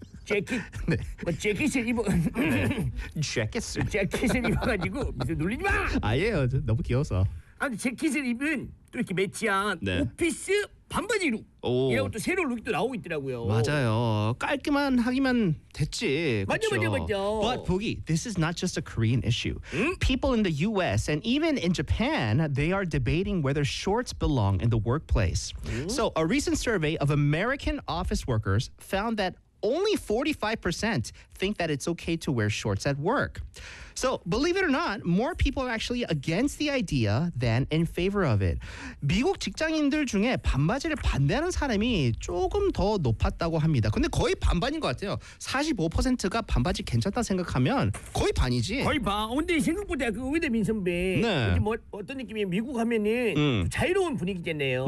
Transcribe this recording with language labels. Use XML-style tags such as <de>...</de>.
<ko>재킷 네 뭐 재킷을 입어 재킷을 재킷을 입어가지고 미세 놀리지 마. 아예요 너무 귀여워서. 아무튼 재킷을 입은 또 이렇게 매치한 네. 오피스 반바지로 이런 또 새로운 룩도 나오고 있더라고요. 맞아요. 깔끔한 하기만 됐지. 맞죠.</ko> <en>But Boogie, this is not just a Korean issue. 응? People in the US and even in Japan, they are debating whether shorts belong in the workplace. 응? So a recent survey of American office workers found that only 45% think that it's okay to wear shorts at work. So, believe it or not, more people are actually against the idea than in favor of it.</en> <ko>미국 직장인들 중에 반바지를 반대하는 사람이 조금 더 높았다고 합니다. 근데 거의 반반인 것 같아요. 45%가 반바지 괜찮다 생각하면 거의 반이지. 거의 반. 근데 생각보다 그 의외다 민 선배. 네. 뭐 어떤 느낌이에요? 미국 하면은 자유로운 분위기잖아요.</ko>